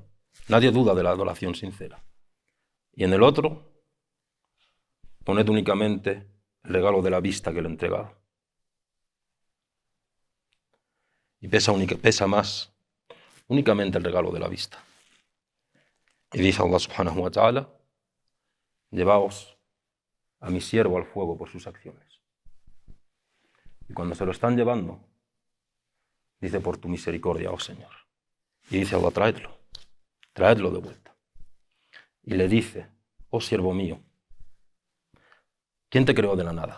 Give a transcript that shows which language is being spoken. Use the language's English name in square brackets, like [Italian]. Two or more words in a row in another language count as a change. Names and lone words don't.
[Spanish] Nadie duda de la adoración sincera. Y en el otro, poned únicamente el regalo de la vista que le he entregado. Y pesa más únicamente el regalo de la vista. Y dice Allah [Arabic] سبحانه وتعالى: [Spanish] llevaos a mi siervo al fuego por sus acciones. Y cuando se lo están llevando, dice: por tu misericordia, oh Señor. Y dice Allah: traedlo de vuelta. Y le dice: oh siervo mío, ¿quién te creó de la nada?